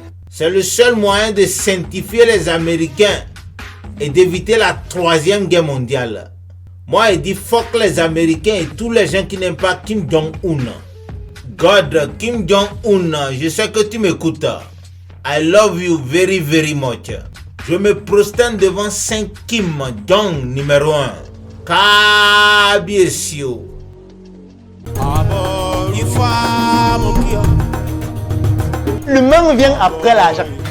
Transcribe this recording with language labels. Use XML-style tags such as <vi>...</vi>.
<fr>C'est le seul moyen de sanctifier les Américains et d'éviter la 3e guerre mondiale. Moi, je dis fuck les Américains et tous les gens qui n'aiment pas Kim Jong-un. God, Kim Jong-un, je sais que tu m'écoutes.</fr> <en>I love you very very much.</en> <fr>Je me prosterne devant Saint Kim Jong numéro 1.</fr> <yo>Kabiesio.</yo> <fr>Le même vient après l'argent.</fr>